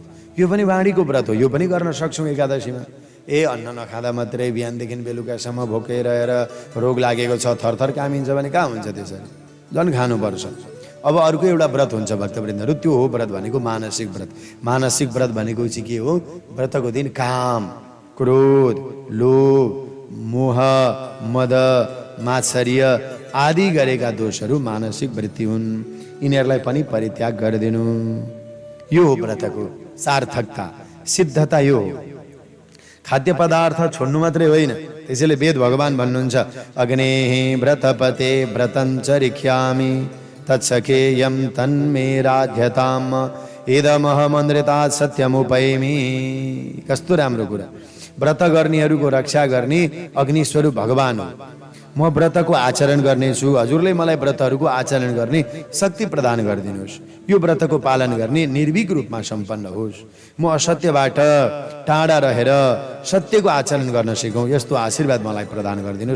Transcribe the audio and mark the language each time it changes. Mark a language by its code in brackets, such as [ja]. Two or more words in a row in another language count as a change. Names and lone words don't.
[ne] यो पनि वाणीको व्रत हो, यो पनि गर्न सक्छौँ एकादशीमा। अन्न नखाँदा मात्रै बिहानदेखि बेलुकासम्म भोकै रहेर रोग लागेको छ, थरथर कामिन्छ भने कहाँ हुन्छ? त्यसरी झन् खानुपर्छ। अब अर्को एउटा व्रत हुन्छ भक्तवृन्दहरू, त्यो हो व्रत भनेको मानसिक व्रत। मानसिक व्रत भनेको चाहिँ के हो? व्रतको दिन काम, क्रोध, लोभ, मोह, मद, मात्सर्य आदि गरेका दोषहरू मानसिक वृत्ति हुन्। यिनीहरूलाई पनि परित्याग गरिदिनु, यो हो व्रतको सार्थकता, सिद्धता। यो हो खाद्य पदार्थ छोड्नु मात्रै होइन। त्यसैले वेद भगवान भन्नुहुन्छ, [sa] अग्नेः व्रतपते व्रतं चरिष्यामि तत्सखेयं तन्मे राध्यताम् इदमहमन्द्रितात् सत्यमुपैमि। [ne] कस्तो राम्रो कुरा! व्रत गर्नेहरूको रक्षा गर्ने अग्निस्वरूप भगवान हो। म व्रतको आचरण गर्नेछु, हजुरले मलाई व्रतहरूको आचरण गर्ने शक्ति प्रदान गरिदिनुहोस्। यो व्रतको पालन गर्ने निर्भीक रूपमा सम्पन्न होस्। म असत्यबाट टाढा रहेर सत्यको आचरण गर्न सिकौँ, यस्तो आशीर्वाद मलाई प्रदान गरिदिनुहोस्।